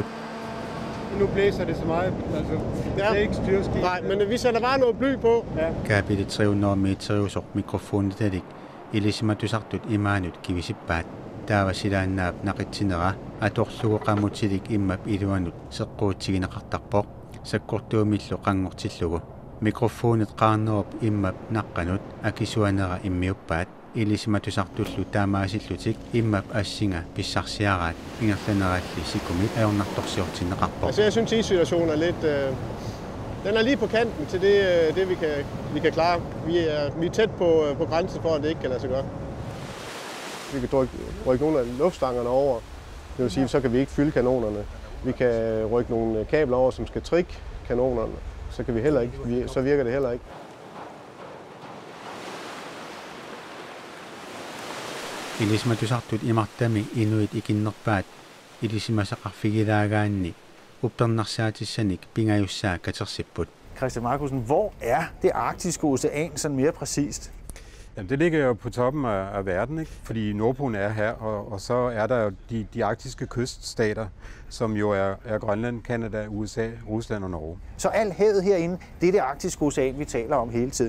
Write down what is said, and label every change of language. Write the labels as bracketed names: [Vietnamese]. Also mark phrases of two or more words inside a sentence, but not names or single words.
[Danish] Nu blæser det så meget, altså det er ikke styrskib. Nej, men vi sætter bare noget bly på. Ja. [Kalaallisut] Kaapili 300 meteriusoq mikrofonitalik ilisimatusartut imaanut kivisippaat taavasilaannaap naqitsinera atorlugu qammutilik immap iluanut seqquutigineqartarpoq sakkortuumillu qangortillugu mikrofonit qaarnerup immap naqqanut akisuanera immiuppaat ilisimatusartullu taamaasillutik immap assinga pissarsiaraat ingerlaneraalli sikumit ajornartorsiortinneqarpoq. [Danish] Altså jeg synes, issituationen er lidt den er lige på kanten til det vi kan klare. Vi er tæt på grænsen for, at det ikke kan lade sig gøre. Vi kan rykke nogle af luftstangerne over. Det vil sige, så kan vi ikke fylde kanonerne. Vi kan rykke nogle kabler over, som skal trikke kanonerne. Så kan vi heller ikke. Så virker det heller ikke. [Kalaallisut] Ilisimatusartut imartami inuit ikinnerpaat ilisimasaqarfigilaagaanni uppernarsaatissaniq pingajussaa katersipput. [Danish] Christian Markussen, hvor er det arktiske ocean sådan mere præcist? Jamen, det ligger jo på toppen af verden, ikke? Fordi Nordpolen er her, og så er der jo de arktiske kyststater, som jo er Grønland, Canada, USA, Rusland og Norge. Så alt havet herinde, det er det arktiske ocean, vi taler om hele tiden.